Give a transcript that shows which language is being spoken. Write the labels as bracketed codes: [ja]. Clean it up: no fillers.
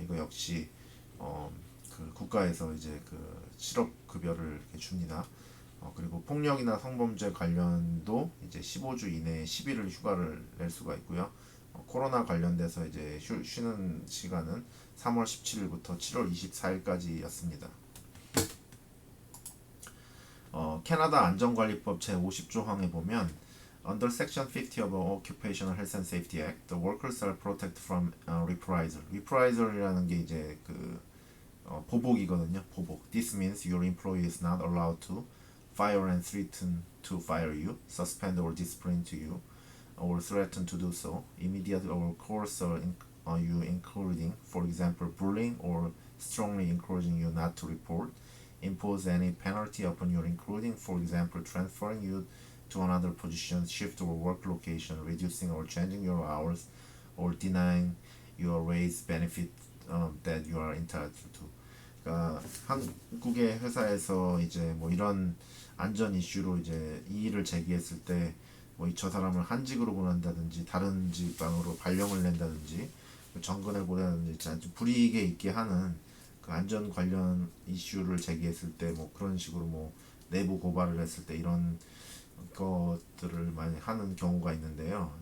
[ko] 이거 역시 그 국가에서 이제 그 실업 급여를 이렇게 줍니다. 그리고 폭력이나 성범죄 관련도 이제 15주 이내에 10일을 휴가를 낼 수가 있고요. 코로나 관련돼서 이제 쉬는 시간은 3월 17일부터 7월 24일까지였습니다. [en] 캐나다 안전관리법 제50조항에 보면 Under Section 50 of the Occupational Health and Safety Act, the workers are protected from reprisal. [ko] Reprisal이라는 게 이제 그 보복이거든요. 보복. [en] This means your employee is not allowed to fire and threaten to fire you, suspend or discipline to you, or threaten to do so, immediate or coerce you, including, for example, bullying or strongly encouraging you not to report, impose any penalty upon you, including, for example, transferring you to another position, shift or work location, reducing or changing your hours, or denying your raise, benefit, that you are entitled to. [ko] 그러니까 한국의 회사에서 이제 뭐 이런 안전 이슈로 이제 이의를 제기했을 때 뭐 저 사람을 한직으로 보낸다든지 다른 지방으로 발령을 낸다든지 정근을 보낸다든지 아주 불이익에 있게 하는 그 안전 관련 이슈를 제기했을 때 뭐 그런 식으로 뭐 내부 고발을 했을 때 이런 것들을 많이 하는 경우가 있는데요.